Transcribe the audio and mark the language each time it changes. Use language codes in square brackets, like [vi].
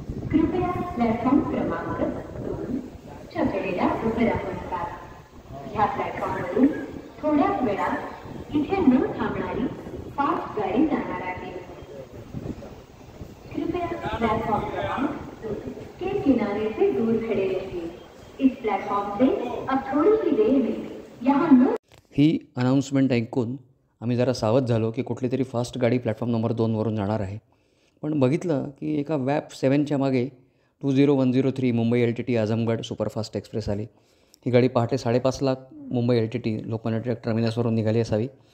[mr] कृपया प्लॅटफॉर्म क्रमांक 2 च्या कडेला उभे राहून जा. ह्या प्लॅटफॉर्मवरून थोड्याच वेळात इथे न थांबणारी फास्ट गाडी जाणार आहे. [hi] कृपया प्लॅटफॉर्म क्रमांक 2 के किनारे से दूर खड़े रहिए. इस प्लॅटफॉर्म से अब थोड़ी सी देर में यहाँ न. [mr] ही अनाउन्समेंट ऐकून आम्ही जरा सावध झालो की कुठली तरी फास्ट गाडी प्लॅटफॉर्म नंबर 2वरून जाणार आहे. पण बघितलं की एका WAP 7च्या मागे 20103 Mumbai LTT Azamgarh superfast express आली. ही गाडी पहाटे 5:30ला मुंबई LTT लोकमान्य टिळक टर्मिनसवरून निघाली असावी.